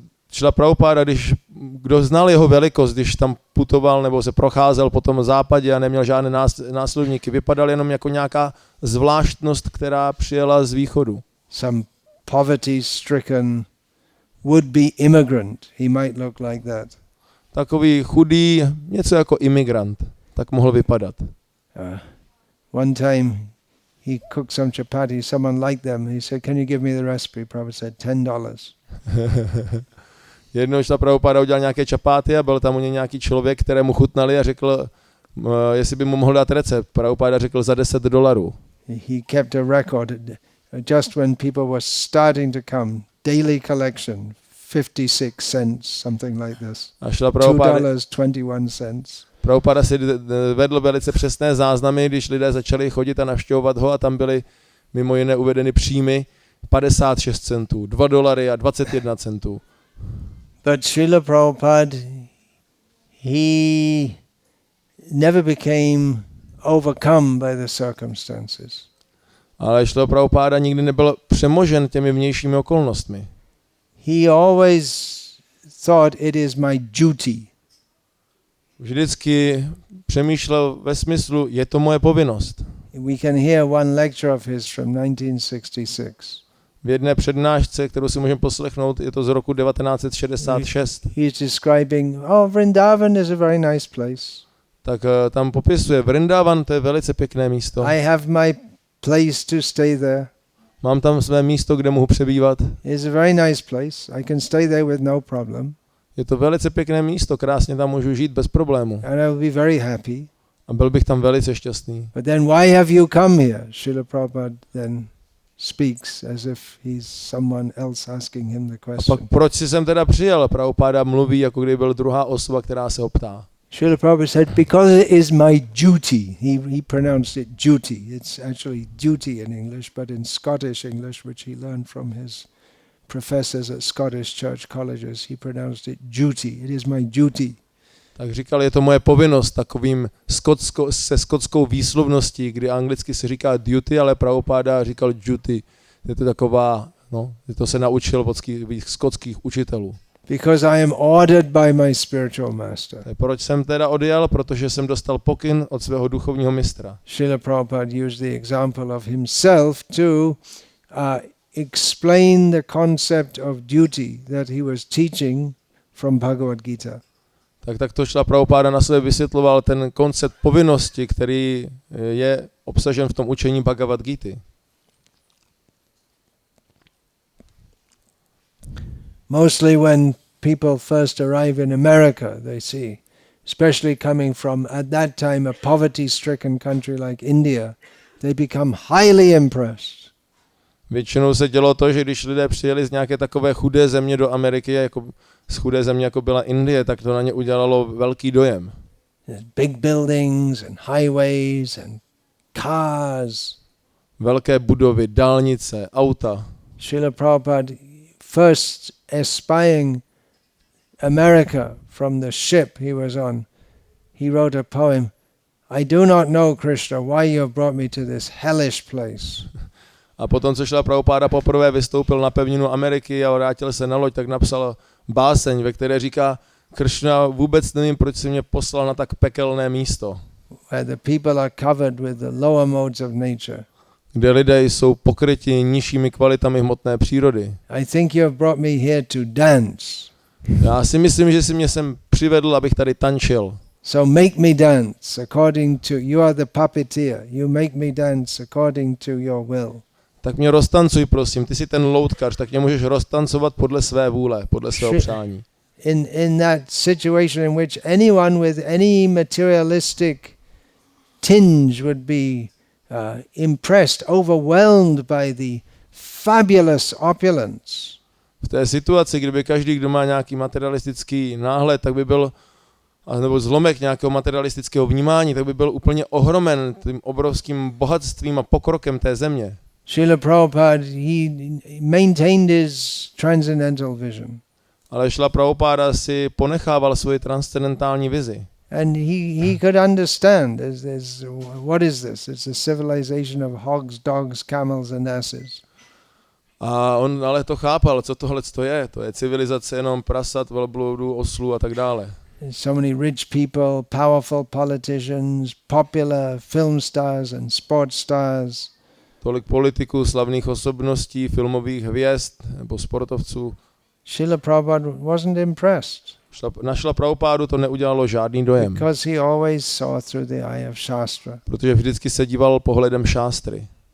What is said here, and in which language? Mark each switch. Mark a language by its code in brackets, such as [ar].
[cs] Srila Prabhupada, kdo znal jeho velikost, když tam putoval nebo se procházel po tom západě a neměl žádné následovníky, vypadal jenom jako nějaká zvláštnost, která přijela z východu. [en] Some poverty-stricken would-be immigrant, he might look like that. [cs] Takový chudý, něco jako imigrant, tak mohl vypadat. [en] One time he cooked some chapati, someone liked them, he said, can you give me the recipe? Prabhupada said, $10. [cs] Jednou Srila Prabhupada udělal nějaké čapáty a byl tam u něj nějaký člověk, kterému chutnali a řekl, jestli by mu mohl dát recept. Prabhupada řekl za $10. [en] He kept a record. Just when people were starting to come, daily collection, 56 cents, something like this. $2.21. [cs] Prabhupada si vedl velice přesné záznamy, když lidé začali chodit a navštěvovat ho a tam byly mimo jiné uvedeny příjmy 56 centů, $2 a 21 centů. [en] But Srila Prabhupada, he never became overcome by the circumstances. [cs] Ale Srila Prabhupada nikdy nebyl přemožen těmi vnějšími okolnostmi. [en] He always thought it is my duty. [cs] Vždycky přemýšlel ve smyslu, je to moje povinnost. [en] We can hear one lecture of his from 1966. [cs] V jedné přednášce, kterou si můžeme poslechnout, je to z roku 1966. [en] He's describing, Vrindavan is a very nice place. [cs] Tak tam popisuje, Vrindavan, to je velice pěkné místo. [en] I have my place to stay there. [cs] Mám tam své místo, kde mohu přebývat. [en] It's a very nice place. I can stay there with no problem. [cs] Je to velice pěkné místo, krásně tam můžu žít bez problému. [en] And I will be very happy. [cs] A byl bych tam velice šťastný. [en] But then why have you come here? Srila Prabhupada then speaks as if he's someone else asking him the question. [cs] A pak proč jsi sem teda přijel? Prabhupada mluví, jako kdyby byl druhá osoba, která se ho ptá. [en] Srila Prabhupada said, because it is my duty. He pronounced it duty. It's actually duty in English, but in Scottish English, which he learned from his professors at Scottish church colleges, he pronounced it duty. It is my duty. [cs] Tak říkal, je to moje povinnost, takovým se skotskou výslovností, kdy anglicky se říká duty, ale Prabhupada říkal duty. Je to taková, to se naučil od skotských učitelů. [en] Because I am ordered by my spiritual master. [cs] Proč jsem teda odjel? Protože jsem dostal pokyn od svého duchovního mistra. [en] Srila Prabhupada used the example of himself to explain the concept of duty that he was teaching from Bhagavad Gita. [cs] Tak to Srila Prabhupada na sebe vysvětloval ten koncept povinnosti, který je obsažen v tom učení Bhagavad Gity. [en] Mostly when people first arrive in America, they see, especially coming from, at that time, a poverty-stricken country like India, they become highly impressed. [cs] Většinou se dělo to, že když lidé přijeli z nějaké takové chudé země do Ameriky, jako z chudé země, jako byla Indie, tak to na ně udělalo velký dojem. [en] Big buildings and highways and cars. [cs] Velké budovy, dálnice, auta. [en] Srila Prabhupada first espying America from the ship he was on, he wrote a poem, I do not know, Krishna, why you have brought me to this hellish place. [cs] A potom, co Srila Prabhupada poprvé vystoupil na pevninu Ameriky a vrátil se na loď, tak napsal báseň, ve které říká, Krishna, vůbec nevím, proč si mě poslal na tak pekelné místo. [en] Where the people are covered with the lower modes of nature. [cs] Kde lidé jsou pokryti nižšími kvalitami hmotné přírody. [en] I think you have brought me here to dance. [cs] Já si myslím, že si mě sem přivedl, abych tady tančil. [en] So make me dance according to, you are the puppeteer, you make me dance according to your will. [cs] Tak mě roztancuj, prosím, ty jsi ten loutkař, tak mě můžeš roztancovat podle své vůle, podle svého přání. [en] In that situation in which anyone with any materialistic tinge would be impressed, overwhelmed by the fabulous opulence. [cs] V té situaci, kdyby každý, kdo má nějaký materialistický náhled, tak by byl, nebo zlomek nějakého materialistického vnímání, tak by byl úplně ohromen tím obrovským bohatstvím a pokrokem té země. [en] Srila Prabhupada, he maintained his transcendental vision. [cs] Ale Srila Prabhupada si ponechával svoji transcendentální vizi. [en] And he could understand, what is this? It's a civilization of hogs, dogs, camels and asses. [cs] A on ale to chápal, co tohle je. To je civilizace jenom prasat, velbloudů, oslů a tak dále. [en] So many rich people, powerful politicians, popular film stars and sports stars. [cs] Tolik politiků, slavných osobností, filmových hvězd nebo sportovců. [en] Srila Prabhupada wasn't impressed. [cs] Na Srila Prabhupádu to neudělalo žádný dojem. [en] Because he always saw through the eye of Shastra. [cs] Protože vždycky se díval pohledem šástry.